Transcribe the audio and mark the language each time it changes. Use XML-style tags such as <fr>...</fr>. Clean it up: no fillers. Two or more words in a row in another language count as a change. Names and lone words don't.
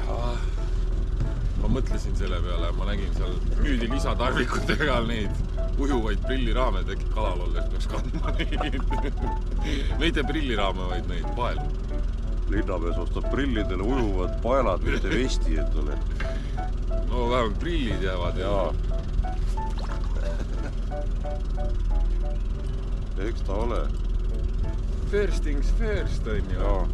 <et>Ma mõtlesin selle peale, ma nägin seal müüdi lisatarvikutega neid ujuvaid prilliraame, äkki kalal olles peaks kandma neid. Mitte prilliraame, vaid neid paelu. Linnapeas ostab prillidele ujuvad paelad, mitte vesti, et ole. No vähemalt prillid jäävad ja... Eks ta ole.</et> <en>First things first</en> <et>on ju.</et>